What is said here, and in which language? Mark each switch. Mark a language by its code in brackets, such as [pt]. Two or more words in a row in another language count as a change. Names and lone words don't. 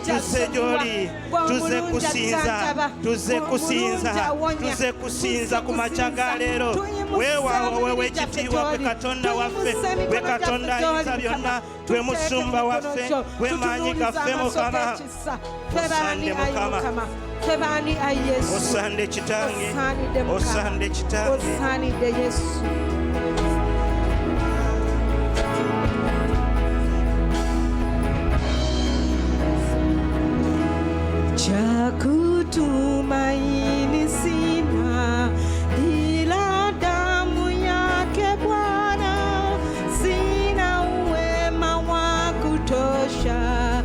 [lg] tuze kusinza ku makya ga leero weewaawo wewe ekitiibwa gwe Katonda waffe gwe Katonda ayinza byonna gwe musumba waffe gwe maanyi gaffe Mukama osande Mukama osande kitange osande Yesu [sw] cha kutumaini sina ila damu yake Bwana, sina uwema wa kutosha